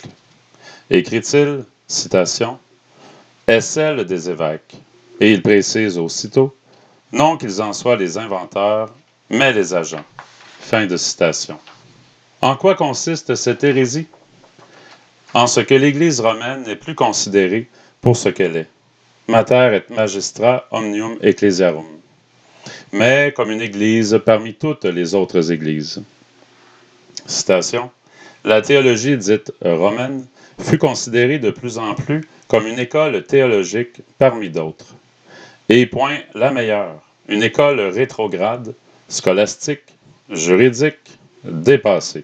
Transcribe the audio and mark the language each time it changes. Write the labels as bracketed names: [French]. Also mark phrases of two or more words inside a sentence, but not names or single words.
[French] Écrit-il, citation, est celle des évêques. Et il précise aussitôt, non qu'ils en soient les inventeurs, mais les agents. Fin de citation. En quoi consiste cette hérésie? En ce que l'Église romaine n'est plus considérée pour ce qu'elle est. [Latin] Mater et magistra omnium ecclesiarum. [French] Mais comme une Église parmi toutes les autres Églises. Citation. La théologie dite romaine fut considérée de plus en plus comme une école théologique parmi d'autres. Et point la meilleure, une école rétrograde, scolastique, juridique, dépassée.